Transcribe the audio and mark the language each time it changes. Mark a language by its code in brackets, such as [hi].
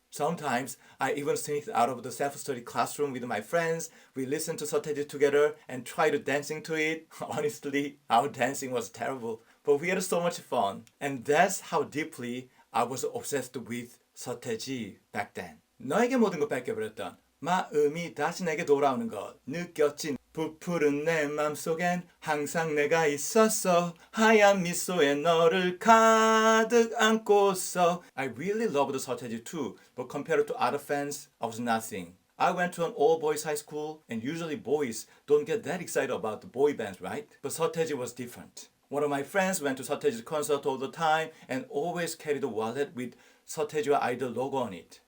[en] Sometimes I even sneaked out of the self-study classroom with my friends. We listened to 서태지 together and tried dancing to it. Honestly, our dancing was terrible, but we had so much fun. And that's how deeply I was obsessed with 서태지 back then. [ko] 너에게 모든 걸 뺏겨버렸던 마음이 다시 내게 돌아오는 것 느꼈지. 부푸른 내 맘속엔 항상 내가 있었어. 하얀 미소에 너를 가득 안고서. [en] I really loved 서태지 too, but compared to other fans, I was nothing. I went to an all-boys high school, and usually boys don't get that excited about the boy bands, right? But 서태지 was different. One of my friends went to 서태지's concert all the time and always carried a wallet with 서태지와 아이들 logo on it.